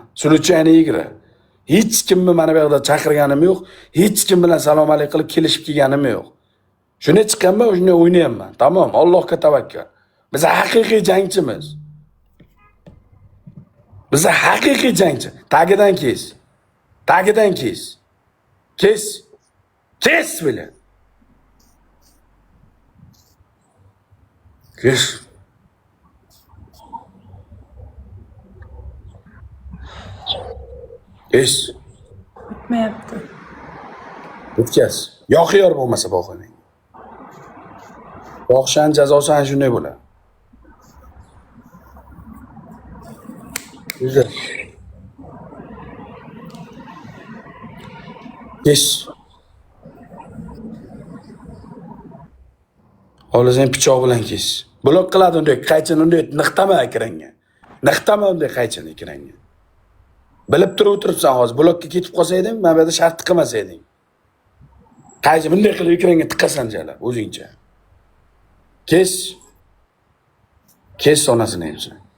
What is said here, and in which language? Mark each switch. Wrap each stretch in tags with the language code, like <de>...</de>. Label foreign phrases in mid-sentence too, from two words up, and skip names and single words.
<uz>Suluchani yigra. Hech kimni mana bu yerda chaqirganim yo'q. Hech kim bilan</uz> <ar>salom alaykum</ar> <uz>qilib kelishib kelganim yo'q. Shuni chiqqanman, shuni o'ynayapman. Tamom, Allohga tavakkal. Biz haqiqiy jangchimiz. Biz haqiqiy jangchi. Tagidan kes. Tagidan kes. Kes. Kes bile. Kes. Kes. O'tmayapti. O'tkaz. Yo'q bo'lmasa boqing. Boqshan jazosi ana shunday bo'ladi. Güzel. Kes. Hozir pichoq bilan kes. Blok qiladi unday, qaychini unday niqtama ekranga. Niqtama unday qaychini ekranga. Bilib turib o'tiribsan hozir, blokka ketib qolsayding, mana bu yerda shart qilmasayding. Qaychi bunday qilib ekranga tiqasan jalab o'zingcha. Kes. Kes onasini emsan.</uz>